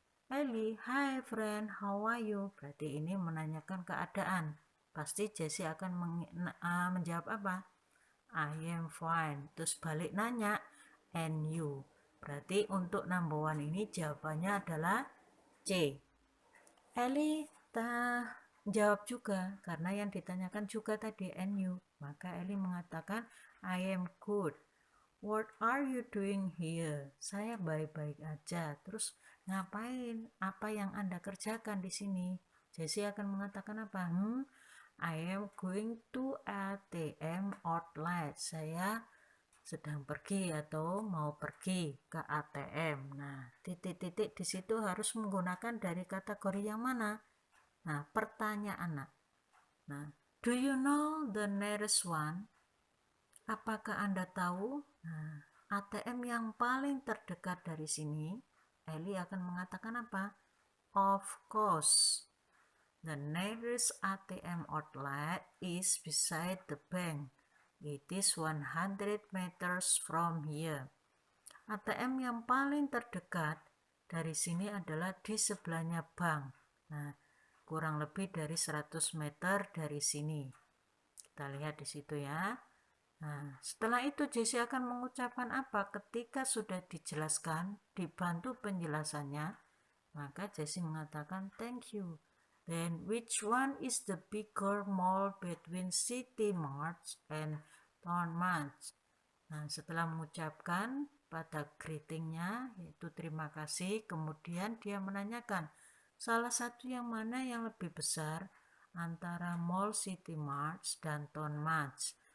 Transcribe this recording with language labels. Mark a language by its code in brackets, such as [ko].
[en] Ellie, hi friend, how are you? [id] Berarti ini menanyakan keadaan. Pasti Jessie akan menjawab apa? [en] I am fine. [id] Terus balik nanya, [en] and you? [id] Berarti untuk [en] number one [id] ini jawabannya adalah C. Ellie jawab juga, karena yang ditanyakan juga tadi [en] and you. [id] Maka Ellie mengatakan, [en] I am good. What are you doing here? [id] Saya baik-baik aja. Terus ngapain? Apa yang Anda kerjakan di sini? Jessie akan mengatakan apa? [en] I am going to ATM outlet. [id] Saya sedang pergi atau mau pergi ke ATM. Nah, titik-titik di situ harus menggunakan dari kategori yang mana? Nah, pertanyaan. [en] Nah, do you know the nearest one? [id] Apakah Anda tahu? Nah, ATM yang paling terdekat dari sini, Ellie akan mengatakan apa? [en] Of course. The nearest ATM outlet is beside the bank. It is 100 meters from here. [id] ATM yang paling terdekat dari sini adalah di sebelahnya bank. Nah, kurang lebih dari 100 meter dari sini. Kita lihat di situ ya. Nah, setelah itu Jesse akan mengucapkan apa ketika sudah dijelaskan, dibantu penjelasannya, maka Jesse mengatakan [en] thank you. Then which one is the bigger mall between City Mart and Town Mart? [id] Nah, setelah mengucapkan pada greetingnya, yaitu terima kasih, kemudian dia menanyakan, salah satu yang mana yang lebih besar antara Mall City Mart dan Town Mart?